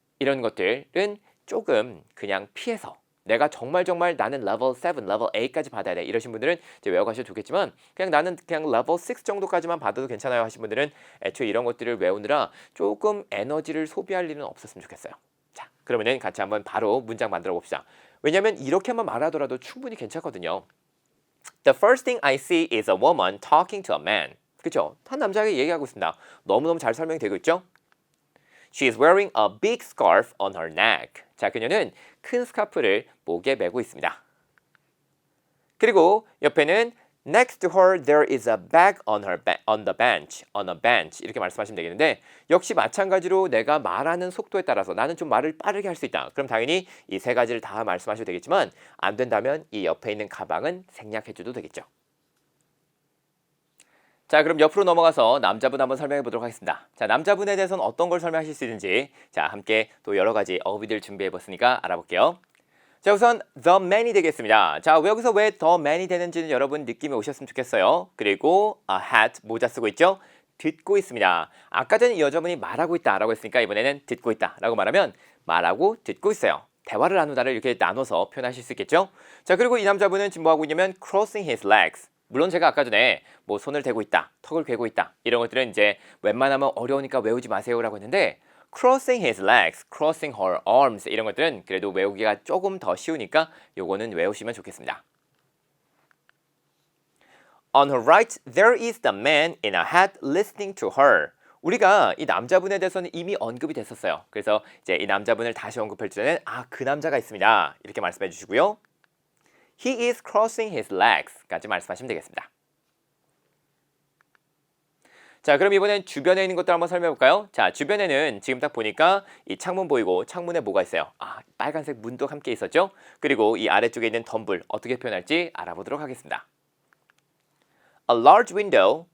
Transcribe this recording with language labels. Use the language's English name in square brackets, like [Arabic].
[Korean] 이런 것들은 조금 그냥 피해서 내가 정말 나는 레벨 7, 레벨 8까지 받아야 돼 이러신 분들은 이제 외워가셔도 좋겠지만 그냥 나는 그냥 레벨 6 정도까지만 받아도 괜찮아요 하신 분들은 애초에 이런 것들을 외우느라 조금 에너지를 소비할 일은 없었으면 좋겠어요. 자, 그러면은 같이 한번 바로 문장 만들어 봅시다. 왜냐면 이렇게만 말하더라도 충분히 괜찮거든요. [English] The first thing I see is a woman talking to a man. [Korean] 그쵸? 한 남자에게 얘기하고 있습니다. 너무너무 잘 설명이 되고 있죠? [English] She is wearing a big scarf on her neck. [Korean] 자, 그녀는 큰 스카프를 목에 메고 있습니다. 그리고 옆에는 [English] Next to her there is a bag on the bench. On a bench. [Korean] 이렇게 말씀하시면 되겠는데 역시 마찬가지로 내가 말하는 속도에 따라서 나는 좀 말을 빠르게 할 수 있다. 그럼 당연히 이 세 가지를 다 말씀하셔도 되겠지만 안 된다면 이 옆에 있는 가방은 생략해줘도 되겠죠. 자, 그럼 옆으로 넘어가서 남자분 한번 설명해 보도록 하겠습니다. 자, 남자분에 대해서는 어떤 걸 설명하실 수 있는지 자, 함께 또 여러 가지 어휘들 준비해 봤으니까 알아볼게요. 자, 우선 the man이 되겠습니다. 자, 여기서 왜 the man이 되는지는 여러분 느낌이 오셨으면 좋겠어요. 그리고 a hat, 모자 쓰고 있죠? 듣고 있습니다. 아까 전에 이 여자분이 말하고 있다 라고 했으니까 이번에는 듣고 있다 라고 말하면 말하고 듣고 있어요. 대화를 나누다를 이렇게 나눠서 표현하실 수 있겠죠? 자, 그리고 이 남자분은 지금 뭐 하고 있냐면 [English] crossing his legs. [Korean] 물론 제가 아까 전에 뭐 손을 대고 있다, 턱을 괴고 있다 이런 것들은 이제 웬만하면 어려우니까 외우지 마세요라고 했는데 [English] crossing his legs, crossing her arms [Korean] 이런 것들은 그래도 외우기가 조금 더 쉬우니까 요거는 외우시면 좋겠습니다. [English] On her right, there is the man in a hat listening to her. [Korean] 우리가 이 남자분에 대해서는 이미 언급이 됐었어요. 그래서 이제 이 남자분을 다시 언급할 때는 그 남자가 있습니다. 이렇게 말씀해 주시고요. [English] He is crossing his legs까지 [Korean] 말씀하시면 되겠습니다. 자, 그럼 이번엔 주변에 있는 것들 한번 설명해 볼까요? 자, 주변에는 지금 딱 보니까 이 창문 보이고 창문에 뭐가 있어요? 빨간색 문도 함께 있었죠? 그리고 이 아래쪽에 있는 덤불 어떻게 표현할지 알아보도록 하겠습니다. [English] A large window.